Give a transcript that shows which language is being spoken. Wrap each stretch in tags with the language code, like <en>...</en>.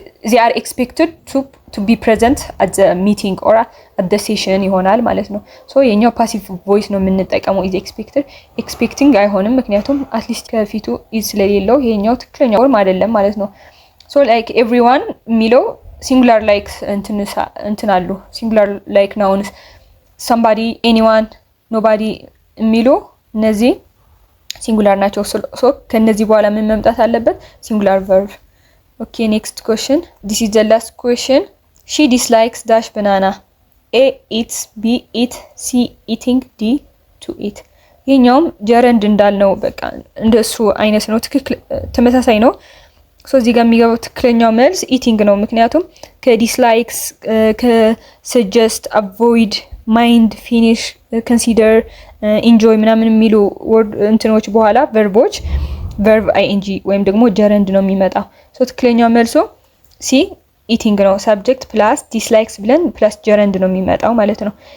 <en>they are expected to be present at the meeting or at the session</en> <am>ይሆናል ማለት ነው። ሶ የኛው ፓሲቭ ቮይስ ነው የምንጠቀመው is expected expecting አይሆንም ምክንያቱም አትሊስት ከፊቱ is ስለሌለው ይሄኛው ትክክለኛ ፎርም አይደለም ማለት ነው። ሶ ላይክ ኤቭሪዋን የሚለው ሲንጉላር ላይክ እንትን አሉ ሲንጉላር ላይክ ናውንስ somebody anyone nobody የሚሉ እነዚህ ሲንጉላር ናቸው። ሶ ከነዚህ በኋላ ምን መምጣት አለበት? ሲንጉላር ቨርብ።</am> <en>Okay, next question. This is the last question. She dislikes dash banana. A eats, B eat, C eating, D to eat.</en> <am>ይሄኛውም ጀረንድ እንዳልነው በቃ እንደሱ አይነት ነው። ትክክል ተመሳሳይ ነው። ሶ እዚህ ጋር የሚገባው ትክክለኛው መልስ ኢቲንግ ነው። ምክንያቱም ከዲስላይክስ ከሰጀስት አቮይድ ማይንድ ፊኒሽ ኮንሲደር ኢንጆይ ምናምን የሚሉ ወርድ እንትኖች በኋላ ቨርቦች ቨርብ አይኤንጂ ወይም ደግሞ ጀረንድ ነው የሚመጣው። ሶ ትክክለኛው መልሶ ሲ ኢቲንግ ነው። ሳብጀክት ፕላስ ዲስላይክስ ብለን ፕላስ ጀረንድ ነው የሚመጣው ማለት ነው።</am>